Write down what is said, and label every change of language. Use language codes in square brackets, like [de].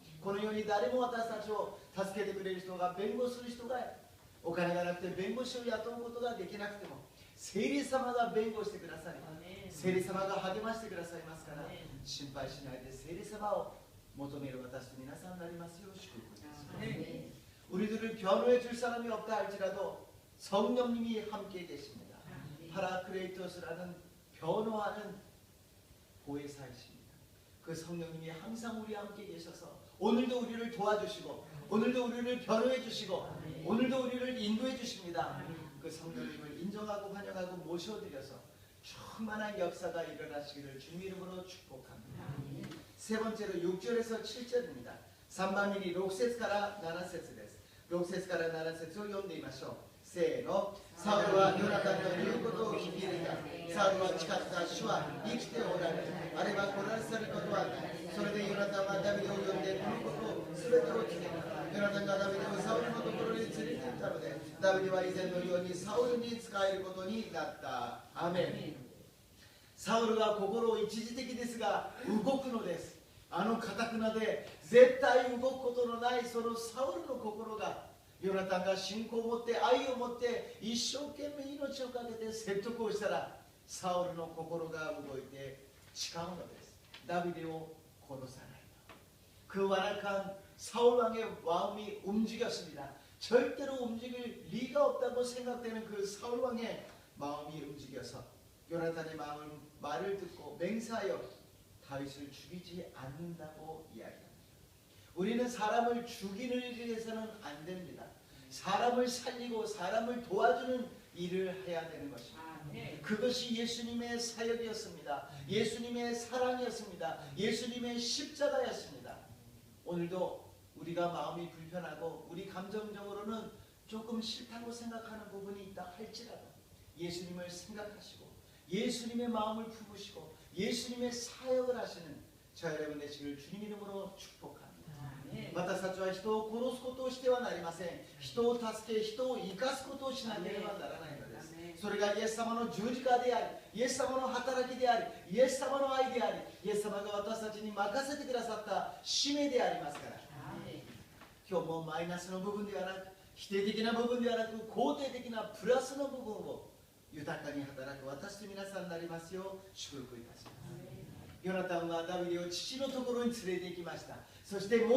[ja] この世に誰も私たちを助けてくれる人が、弁護する人が、お金がなくて弁護士を雇うことができなくても聖霊様が弁護してくださり、聖霊様が励ましてくださいますから、心配しないで聖霊様を求める私と皆さんになりますよう祝福です。 [ko] 우리들을 변호해 줄 사람이 없다 할지라도 성령님이 함께 계십니다. 파라크레이토스라는 변호하는 보혜사이십니다. 그 성령님이 항상 우리와 함께 계셔서 오늘도 우리를 도와주시고, 오늘도 우리를 변호해 주시고, 오늘도 우리를 인도해 주십니다. 그 성령님을 인정하고 환영하고 모셔드려서 충만한 역사가 일어나시기를 주님 이름으로 축복합니다. 세 번째로 6절에서 7절입니다. [ja] 3番目に6節から7節です。 6節から7節を読んでみましょう。せーの。サウルはヨナタンの言うことを聞き入れた。サウルは誓った。主は生きておられる。あればこらせることはない。それでヨナタンはダビデを呼んでこのことを全てを告げた。ヨナタンがダビデをサウルのところに連れて行ったので、ダビデは以前のようにサウルに仕えることになった。アメン。サウルは心を一時的ですが動くのです。あの堅くなで絶対動くことのないそのサウルの心が、ヨナタンが信仰を持って愛を持って一生懸命命をかけて説得をしたら、サウルの心が動いて誓うのです。ダビデを殺さないと. [ko] 그 완악한 사울 왕의 마음이 움직였습니다. 절대로 움직일 리가 없다고 생각되는 그 사울 왕의 마음이 움직여서 요나단의 말을 듣고 맹세하여 다윗을 죽이지 않는다고 이야기합니다. 우리는 사람을 죽이는 일을 해서는 안 됩니다. 사람을 살리고 사람을 도와주는 일을 해야 되는 것입니다. 그것이 예수님의 사역이었습니다. 예수님의 사랑이었습니다. 예수님의 십자가였습니다. 오늘도 우리가 마음이 불편하고 우리 감정적으로는 조금 싫다고 생각하는 부분이 있다 할지라도 예수님을 생각하시고 예수님의 마음을 품으시고 예수님의 사역을 하시는 저 여러분 되시기를 주님 이름으로 축복합니다. [ja] 私たちは人を殺すことをしてはなりません。人を助け、人を生かすことをしなければならないのです。それがイエス様の十字架であり、イエス様の働きであり、イエス様の愛であり、イエス様が私たちに任せてくださった使命でありますから、今日もマイナスの部分ではなく、否定的な部分ではなく、肯定的なプラスの部分を豊かに働く私と皆さんになりますよう祝福いたします。ヨナタンはダビデを父のところに連れて行きました。そして